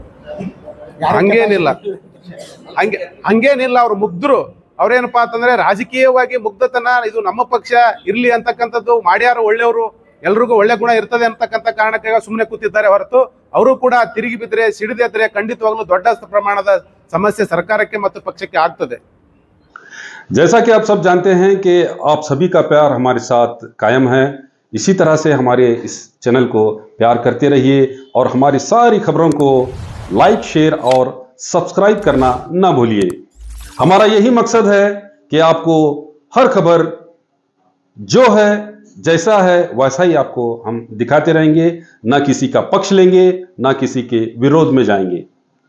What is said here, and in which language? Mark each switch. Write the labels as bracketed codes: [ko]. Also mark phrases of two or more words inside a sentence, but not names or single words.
[kn] ಹಂಗೇನಿಲ್ಲ. ಅವ್ರು ಮುಗ್ಧರು. ಅವ್ರೇನಪ್ಪಾ ಅಂತಂದ್ರೆ ರಾಜಕೀಯವಾಗಿ ಮುಗ್ಧತನ, ಇದು ನಮ್ಮ ಪಕ್ಷ ಇರ್ಲಿ ಅಂತಕ್ಕಂಥದ್ದು ಮಾಡ್ಯಾರ, ಒಳ್ಳೆಯವರು, ಎಲ್ರಿಗೂ ಒಳ್ಳೆ ಗುಣ ಇರ್ತದೆ ಅಂತಕ್ಕಂಥ ಕಾರಣಕ್ಕಾಗ ಸುಮ್ಮನೆ ಕೂತಿದ್ದಾರೆ ಹೊರತು ಅವರು ಕೂಡ ತಿರುಗಿ ಬಿದ್ದರೆ, ಸಿಡಿದೆದ್ರೆ ಖಂಡಿತವಾಗ್ಲೂ ದೊಡ್ಡ ಪ್ರಮಾಣದ ಸಮಸ್ಯೆ ಸರ್ಕಾರಕ್ಕೆ ಮತ್ತು ಪಕ್ಷಕ್ಕೆ ಆಗ್ತದೆ. [hi] जैसा कि आप सब जानते हैं कि आप सभी का प्यार हमारे साथ कायम है। इसी तरह से हमारे इस चैनल को प्यार करते रहिए और हमारी सारी खबरों को लाइक, शेयर और सब्सक्राइब करना ना भूलिए। हमारा यही मकसद है कि आपको हर खबर जो है, जैसा है वैसा ही आपको हम दिखाते रहेंगे, ना किसी का पक्ष लेंगे, ना किसी के विरोध में जाएंगे।